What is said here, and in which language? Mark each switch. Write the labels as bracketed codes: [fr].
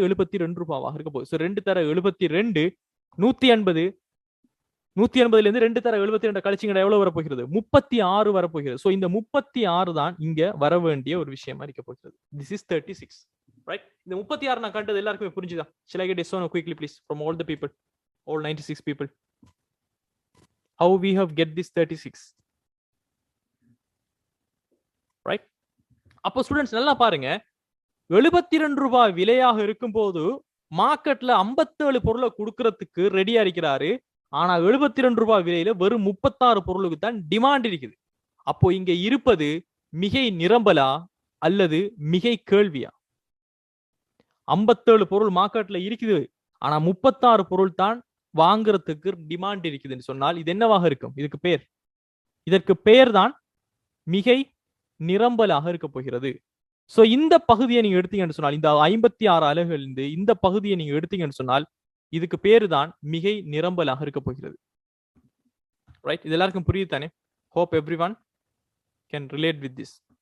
[ta] 72 ரூபாவாக இருக்க போகுது. சோ 2 தர 72 180 180 இருந்து 2 தர 72 கழிச்சிங்கன்னா எவ்வளவு வரப்போகிறது? 36 வரப்போகிறது. சோ இந்த 36 தான் இங்க வர வேண்டிய ஒரு விஷயமா இருக்க போகிறது. [en] This is 36. Right? [ta] இந்த 36 நான் கண்டது எல்லாருக்குமே புரிஞ்சுதா? [en] Shall I get this one quickly please from all the people? All 96 people. How we have get this 36? [ta] Right? அப்போ ஸ்டூடெண்ட்ஸ் நல்லா பாருங்க. 72 ரூபாய் விலையாக இருக்கும் போது மார்க்கெட்ல 57 பொருளை கொடுக்கறதுக்கு ரெடியா இருக்கிறாரு. ஆனா 72 ரூபாய் விலையில வெறும் 36 பொருளுக்கு தான் டிமாண்ட் இருக்குது. அப்போ இங்க இருப்பது மிகை நிரம்பலா அல்லது மிகை கேள்வியா? 57 பொருள் மார்க்கெட்ல இருக்குது. ஆனா 36 பொருள் தான் வாங்குறதுக்கு டிமாண்ட் இருக்குதுன்னு சொன்னால் இது என்னவாக இருக்கும்? இதற்கு பெயர் தான் மிகை நிரம்பலாக இருக்க போகிறது. சோ இந்த பகுதியை நீங்க எடுத்தீங்கன்னு சொன்னால், இந்த 56 அலகுகள் இருந்து இந்த பகுதியை நீங்க எடுத்தீங்கன்னு சொன்னால் இதுக்கு பேரு தான் மிகை நிரம்பலாக இருக்க போகிறது. ரைட். இது எல்லாருக்கும் புரியுது தானே? [en] Hope everyone can relate with this.